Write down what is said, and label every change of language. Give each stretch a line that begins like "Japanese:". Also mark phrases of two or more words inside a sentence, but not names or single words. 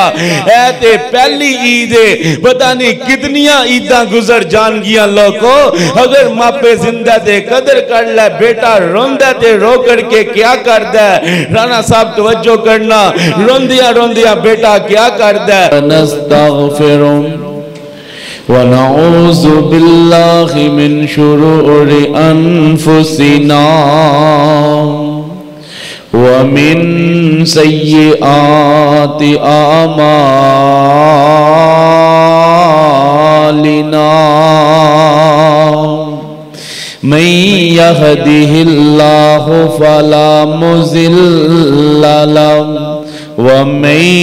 Punjabi: اے تے پہلی عید ہے، پتہ نہیں کتنیاں عیدا گزر جان گیا لوگوں. اگر ماپے زندہ تے قدر کر لے، بیٹا روندا تے رو کرکے کیا کردا ہے. رانا صاحب توجہ کرنا، روندیاں روندیاں بیٹا کیا کردا ہے.
Arabic: نستغفر ونعوذ بالله من شرور أنفسنا ومن سيئات أعمالنا من يهده الله فلا مضل له ومن